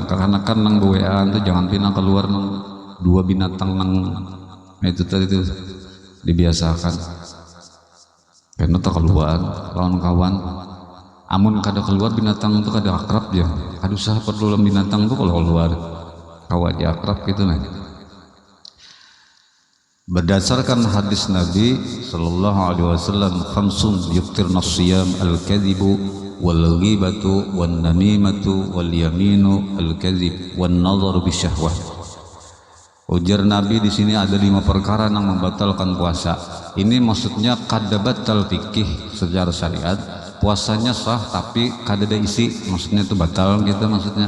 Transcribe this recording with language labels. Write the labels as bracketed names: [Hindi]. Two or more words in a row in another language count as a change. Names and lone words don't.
[Banjar] Karena kan nang bewean tuh jangan pindah keluar nang dua binatang nang itu tadi itu dibiasakan. Karena tak keluar lawan kawan. Amun kada keluar binatang itu kada akrab ya. Aduh sah perlu binatang tuh kalau keluar kawan aja akrab gitu nah. Berdasarkan hadis Nabi [Arabic] صلى الله عليه وسلم، خمس يفطرن الصيام الكذب والغيبة والنميمة واليمين الكاذب والنظر بشهوة. [Banjar] Ujar Nabi di sini ada 5 perkara yang membatalkan puasa. Ini maksudnya kada batal fikih secara syariat, puasanya sah tapi kada ada isi, maksudnya itu batal gitu maksudnya.